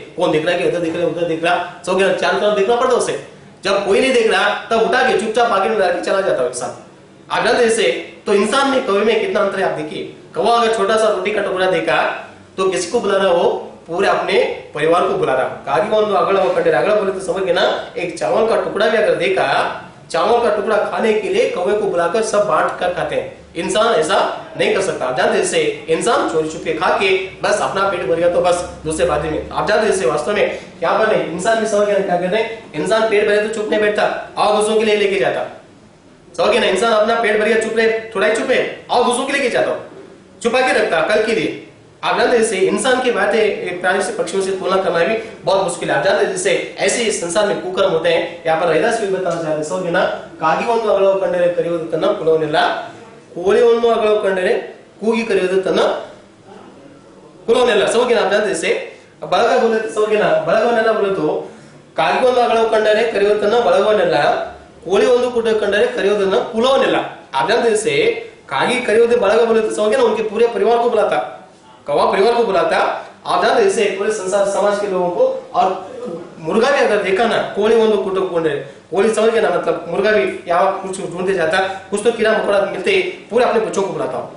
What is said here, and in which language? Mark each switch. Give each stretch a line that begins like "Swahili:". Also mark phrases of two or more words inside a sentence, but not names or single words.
Hindi: कौन दिख रहा है कि इधर दिख रहा है उधर दिख रहा, सो गया, चारों तरफ देखना पड़ता उसे। जब कोई नहीं देख रहा तब उठा के चुपचाप आगे में लाके चला जाता है इंसान। आप जानते जैसे तो इंसान में कौवे में कितना अंतर है आप देखिए। कौवा अगर छोटा सा रोटी का टुकड़ा देखा तो किसी को बुला रहा हो, पूरे अपने परिवार को बुला रहा।
Kannada: ಕಾಗಿ ಒಂದು ಅಗಳ ಕಂಡರೆ ಅಗಳ
Hindi: बोले तो समझ गए ना, एक चावल का टुकड़ा भी अगर देखा, चावल का टुकड़ा खाने के लिए कौवे को बुलाकर सब बांट कर खाते हैं। इंसान ऐसा नहीं कर सकता। आप जानते जैसे इंसान चोरी छुपे खा के बस अपना पेट भर गया तो बस दूसरे बाजी में। आप जानते जैसे वास्तव में क्या बने, इंसान भी समझ गया क्या कहते हैं, इंसान पेट भरे तो चुप नहीं बैठता और दूसरों के लिए लेके जाता। समझ गया ना, इंसान अपना पेट भर गया चुप रहे, थोड़ा ही चुप है और दूसरों के लेके जाता, छुपा के रखता कल के लिए। आप जानते जैसे इंसान की बातें प्राणी से पक्षियों से तुलना करना भी बहुत मुश्किल है। आप जानते जैसे ऐसे संसार में कुकर्म होते हैं। यहाँ पर रैदास भी बताना चाहते हैं, समझ ना,
Kannada: कागी ಒಂದು ಅಗಳ ಕಂಡರೆ ಕರೆಯುವುದು ತನ್ನ ಕುಲವನ್ನೆಲ್ಲ, ಕೋಳಿ ಒಂದು ಅಗಳ ಕಂಡರೆ ಕೂಗಿ ಕರೆಯುವುದು ತನ್ನ ಕುಲವನ್ನೆಲ್ಲ।
Hindi: समझ ना, आप जानते जैसे
Kannada: ಬಳಗ
Hindi: बोले तो समझ ना,
Kannada: ಬಳಗವನ್ನೆಲ್ಲ
Hindi: बोले तो
Kannada: ಕಾಗಿ ಒಂದು ಅಗಳ ಕಂಡರೆ ಕರೆಯುವುದು ತನ್ನ ಬಳಗವನ್ನೆಲ್ಲ, ಕೋಳಿ ಒಂದು ಕುಟ ಕಂಡರೆ ಕರೆಯುವುದನ್ನ ಕುಲವನ್ನೆಲ್ಲ।
Hindi: आप जानते जैसे
Kannada: ಕಾಗಿ ಕರೆಯುವುದು ಬಳಗ
Hindi: बोले तो समझ ना, उनके पूरे परिवार को बुलाता, कौवा परिवार को बुलाता। आप जानते जैसे पूरे संसार समाज के लोगों को। और मुर्गा भी अगर देखा ना,
Kannada: ಕೋಳಿ ಒಂದು ಕುಟುಂಬ ಕೋಳಿ
Hindi: समझ गया ना, मतलब मुर्गा भी यहाँ कुछ ढूंढते जाता, कुछ तो कीड़ा मकोड़ा मिलते पूरे अपने बच्चों को बुलाता हूँ।